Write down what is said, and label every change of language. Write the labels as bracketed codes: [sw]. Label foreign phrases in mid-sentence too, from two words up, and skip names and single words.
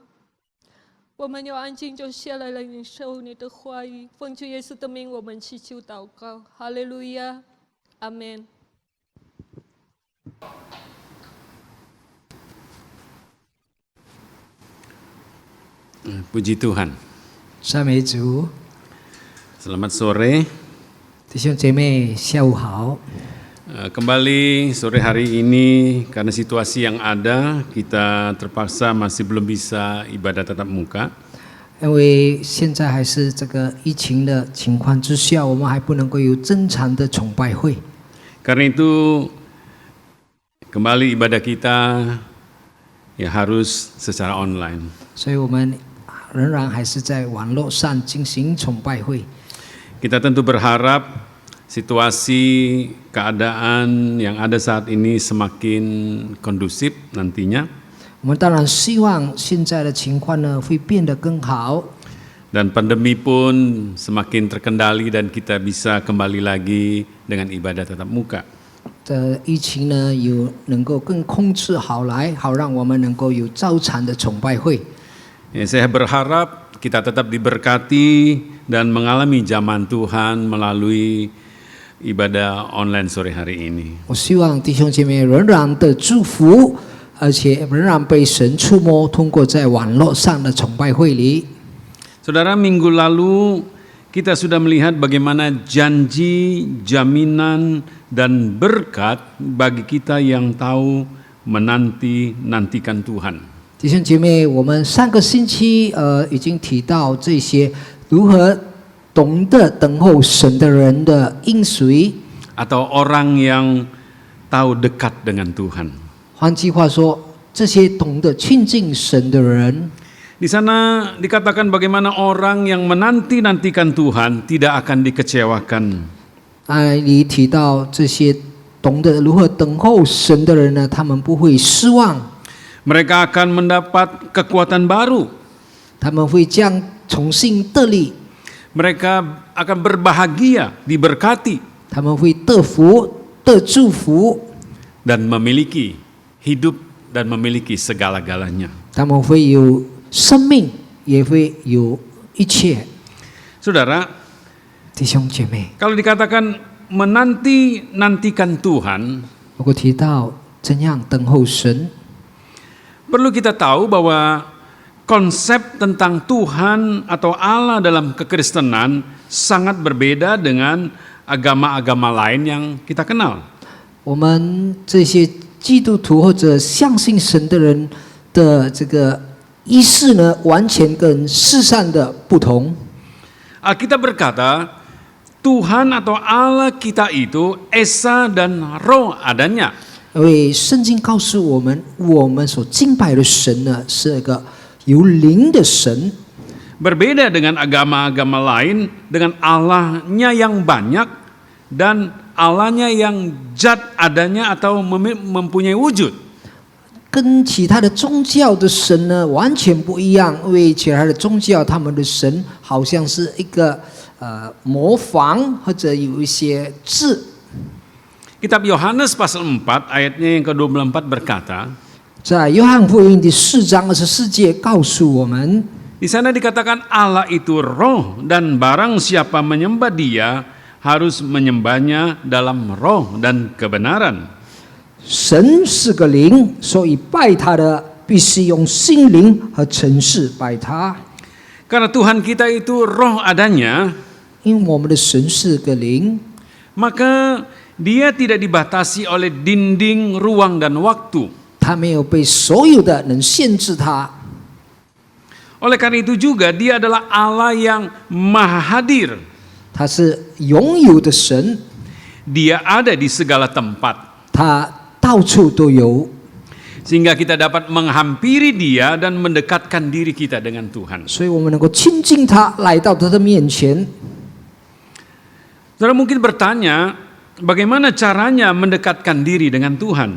[zh] 我们要安静坐下来领受你的话语，奉主耶稣的名，我们祈求祷告，哈利路亚，阿们。 [id] Puji Tuhan. [zh] 赞美主， [id] Selamat sore. [zh] 弟兄姐妹下午好。 [id] Kembali sore hari ini karena situasi yang ada, kita terpaksa masih belum bisa ibadah tatap muka. [zh] 因为现在还是这个疫情的情况之下，我们还不能够有正常的崇拜会。 [id] Karena itu kembali ibadah kita ya harus secara online. [zh] 所以我们仍然还是在网络上进行崇拜会。 [id] Kita tentu berharap situasi keadaan yang ada saat ini semakin kondusif nantinya. [zh] 我们当然希望现在的情况呢会变得更好。 [id] Dan pandemi pun semakin terkendali dan kita bisa kembali lagi dengan ibadah tatap muka. [zh] 这疫情呢有能够更控制好来，好让我们能够有照常的崇拜会。 [id] Saya berharap kita tetap diberkati dan mengalami zaman Tuhan melalui ibadah online sore hari ini. [zh] 我希望弟兄姐妹仍然的祝福，而且仍然被神触摸，通过在网络上的崇拜会里。 [id] Saudara, minggu lalu kita sudah melihat bagaimana janji, jaminan, dan berkat bagi kita yang tahu menanti-nantikan Tuhan. [zh] 弟兄姐妹，我们上个星期已经提到这些如何懂得等候神的人的应许， [id] atau orang yang tahu dekat dengan Tuhan. [zh] 换句话说，这些懂得亲近神的人， [id] Di sana dikatakan bagaimana orang yang menanti-nantikan Tuhan tidak akan dikecewakan. [zh] 你提到这些懂得如何等候神的人呢，他们不会失望， [id] Mereka akan mendapat kekuatan baru. [zh] 他们会将重新得力， [id] Mereka akan berbahagia, diberkati, [zh] 他们会得福、得祝福， [id] dan memiliki hidup dan memiliki segala-galanya. [zh] 他们会有生命，也会有一切。 [id] Saudara, [zh] 弟兄姐妹， [id] kalau dikatakan menanti-nantikan Tuhan, [zh] 如果提到怎样等候神， [id] perlu kita tahu bahwa konsep tentang Tuhan atau Allah dalam kekristenan sangat berbeda dengan agama-agama lain yang kita kenal. [zh] 我们这些基督徒或者相信神的人的这个意识呢，完全跟世上的不同。 [id] Alkitab berkata, Tuhan atau Allah kita itu Esa dan Roh adanya. [zh] 因为圣经告诉我们，我们所敬拜的神呢，是一个有灵的神。 [id] Berbeda dengan agama-agama lain, dengan Allahnya yang banyak dan Allahnya yang zat adanya atau mempunyai wujud. [zh] 跟其他的宗教的神呢完全不一样，因为其他的宗教他们的神好像是一个模仿或者有一些字。 [id] Kitab Yohanes pasal 4 ayatnya yang ke-24 berkata, [zh] 在约翰福音第4章24节告诉我们， [id] di sana dikatakan Allah itu roh dan barang siapa menyembah Dia harus menyembahnya dalam roh dan kebenaran. [zh] 神是个灵，所以拜他的必须用心灵和诚实拜他。 [id] Karena Tuhan kita itu roh adanya, [zh] 因为我们的神是个灵， [id] maka Dia tidak dibatasi oleh dinding, ruang, dan waktu. [zh] 他没有被所有的能限制他。 [id] Oleh karena itu juga Dia adalah Allah yang maha hadir. [zh] 他是拥有的神， [id] Dia ada di segala tempat. [zh] 他到处都有， [id] Sehingga kita dapat menghampiri Dia dan mendekatkan diri kita dengan Tuhan. [zh] 所以我们能够亲近他，来到他的面前。 [id] Saudara mungkin bertanya, bagaimana caranya mendekatkan diri dengan Tuhan?